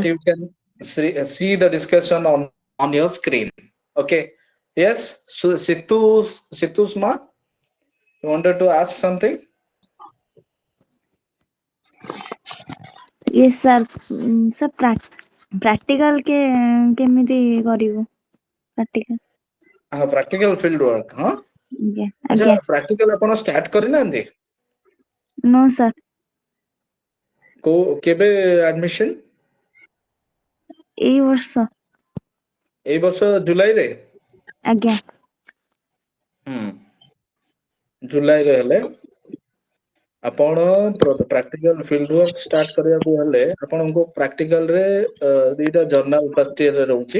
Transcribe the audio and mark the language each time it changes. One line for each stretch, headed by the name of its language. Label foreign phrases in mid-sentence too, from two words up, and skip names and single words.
English: you can see the discussion on your screen. Okay. Yes. So Situsma, you wanted to ask something? Yes, sir.
Odia: Sir, practical କେମିତି କରିବୁ?
English: Practical. Practical field work, huh?
Odia: ଆଜ୍ଞା ଆଚ୍ଛା, ଆଜ୍ଞା practical ଆପଣ ଷ୍ଟାର୍ଟ କରିନାହାନ୍ତି?
English: No, sir.
Odia: କେବେ admission? ଏଇ ବର୍ଷ ଏଇ ବର୍ଷ ଜୁଲାଇରେ? ଆଜ୍ଞା ଜୁଲାଇରେ ହେଲେ ଆପଣ
English: practical field work start
Odia: କରିବାକୁ ହେଲେ ଆପଣଙ୍କୁ ପ୍ରାକ୍ଟିକାଲରେ ଦୁଇଟା
English: journal first yearରେ
Odia: ରହୁଛି।